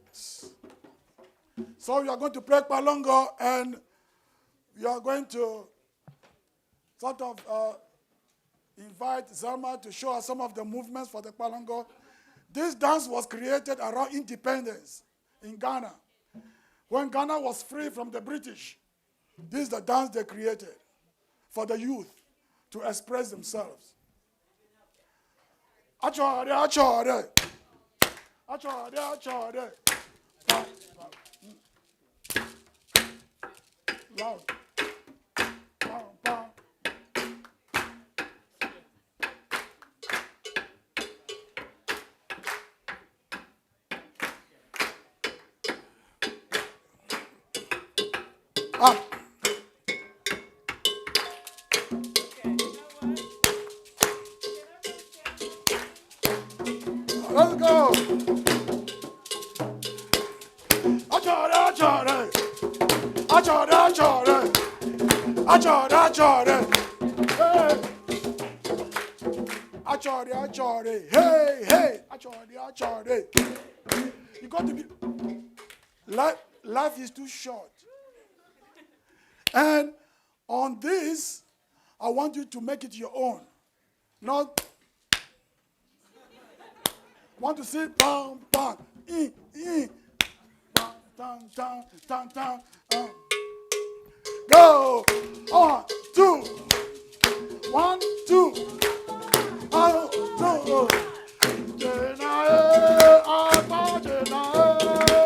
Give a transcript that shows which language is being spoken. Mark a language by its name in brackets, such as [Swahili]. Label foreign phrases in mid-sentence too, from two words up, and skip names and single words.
[English] So we are going to play Palongo, and we are going to sort of invite Zelma to show us some of the movements for the Palongo. This dance was created around independence in Ghana. When Ghana was free from the British, this is the dance they created for the youth to express themselves. Achore, achore. Achore, achore. Loud. Bam, bam. Up. Let's go. Achore, achore. Achore, achore. Achore, achore. Hey. Achore, achore. Hey, hey. Achore, achore. You got to be. Life is too short. And on this, I want you to make it your own. Not want to say bam, bam, bam, tan, tan, tan, tan. Go. 1, 2. 1, 2. 1, 2. Jenae, apa jenae.